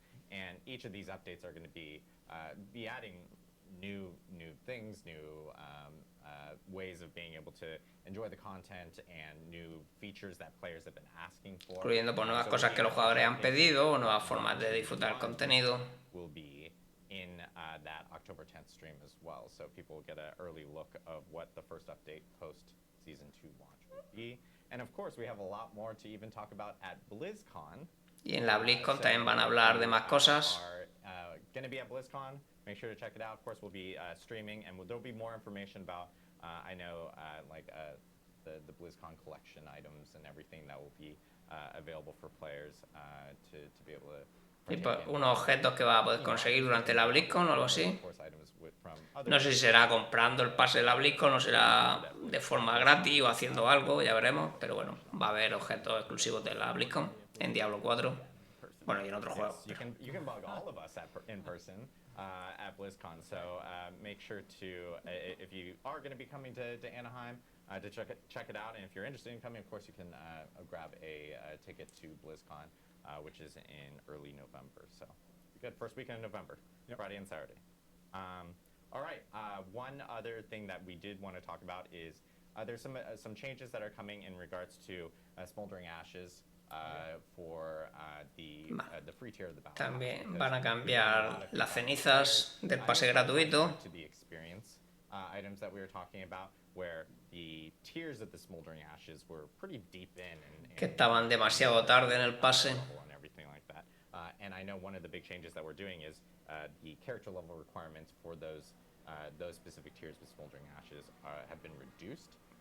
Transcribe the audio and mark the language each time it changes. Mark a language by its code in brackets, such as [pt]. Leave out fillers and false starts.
[en] And each of these updates are going to be adding new things, new ways of being able to enjoy the content and new features that players have been asking for. [es] Incluyendo por nuevas cosas que los jugadores han pedido o nuevas formas de disfrutar el contenido. [en] Will be in that October 10th stream as well, so people will get an early look of what the first update post season 2 launch will be. And of course, we have a lot more to even talk about at BlizzCon. [es] Y en la BlizzCon también van a hablar de más cosas. [en] Going to be at BlizzCon. Make sure to check it out. Of course, we'll be streaming, and there'll be more information about. I know, like the BlizzCon collection items and everything that will be available for players to be able to. [es] Y pues, unos objetos que vas a poder conseguir durante la BlizzCon o algo así. No sé si será comprando el pase de la BlizzCon o será de forma gratis o haciendo algo, ya veremos. Pero bueno, va a haber objetos exclusivos de la BlizzCon en Diablo 4. Bueno, y en otros juegos. [en] You can bug all of us in person at BlizzCon. So make sure to, if you are going to be coming to Anaheim, to check it out. And if you're interested in coming, of course, you can grab a ticket to BlizzCon, which is in early November. So good, first weekend in November, Friday and Saturday. All right. One other thing that we did want to talk about is there's some changes that are coming in regards to Smoldering Ashes. For the free tier of the battle [es] También van a cambiar las cenizas del pase gratuito. [en] To the experience items that we were talking about, where the tiers of the Smoldering Ashes were pretty deep in, [es] que estaban demasiado tarde en el pase. [en] And everything like that. And I know one of the big changes that we're doing is the character level requirements for those specific tiers with Smoldering Ashes have been reduced.